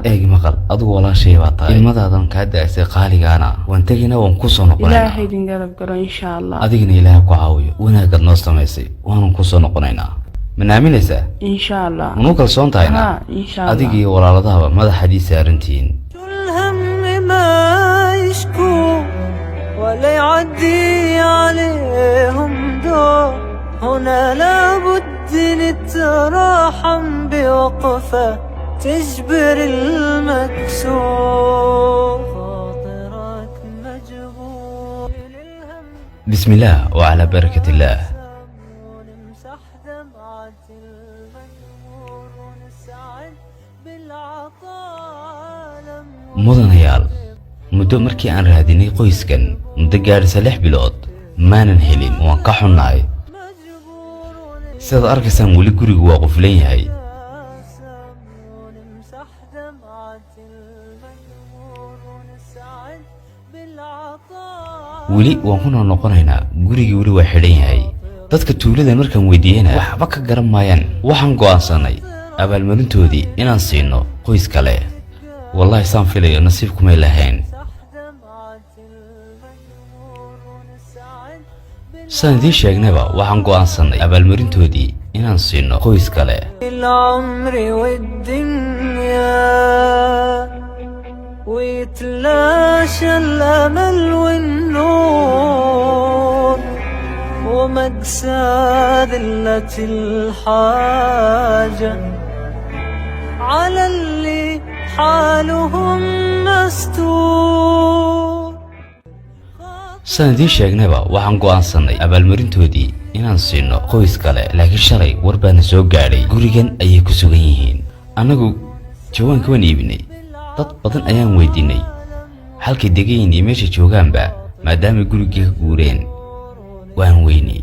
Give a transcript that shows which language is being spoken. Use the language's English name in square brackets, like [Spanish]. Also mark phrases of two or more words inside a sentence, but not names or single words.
[Somali] eegi maqal adigu walaashay baa tahay ilmadaadan kaa daasay qaaligaana waan tegina waan ku soo noqonaynaa ilaahay idin garab garo [Arabic] إن شاء الله [Somali] adigina ilaahay ku caawiyo wanaagad noo samaysay waan ku soo noqonaynaa manaaminaysa [Arabic] إن شاء الله [Somali] noo kalsoon tahayna [Arabic] إن شاء الله [Somali] adigii walaaladaaba madaxadii saarantiin [Arabic] ولا يعدي عليهم دور هنا لابد نتراحم بوقفة تجبر المكسور خاطرك مجبور بسم الله وعلى بركة الله. نمسح دمعة المغمور ونسعد بالعطاء [Somali] mudanayaal muddo markii aan raadinay qoyskan muddo gaadhisa 6 bilood maanan helin waan ka xunnahay. sidaad arkaysaan weli gurigu waa quflan yahay. [Arabic] ونمسح دمعة المغمور ونسعد بالعطاء [Somali] weli waan ku noqonaynaa gurigii weli waa xidhan yahay. dadka tuulada markaan weydiiyena waxba ka garan maayaan. waxaan go'aansanay abaalmarintoodii inaan siino qoys kale. wallahi saan filayo nasiib kumay lahayn. saan idiin sheegnayba waxaan go'aansanay abaalmarintoodii inaan siino qoys kale. [Arabic] العمر والدنيا ويتلاشى الأمل والنور ومأسى ذلة الحاجة على اللي حالهم مستور. [Somali] saan idiin sheegnayba waxaan go'aansanay abaalmarintoodii inaan siino qoys kale. laakiin shalay war baana soo gaadhay gurigan ayay ku sugan yihiin. annagu jawaanka waan iibinay. dad badan ayaan weydiinay halkay degayiin iyo meesha joogaanba maadaama gurigii ka guureen waan weynay.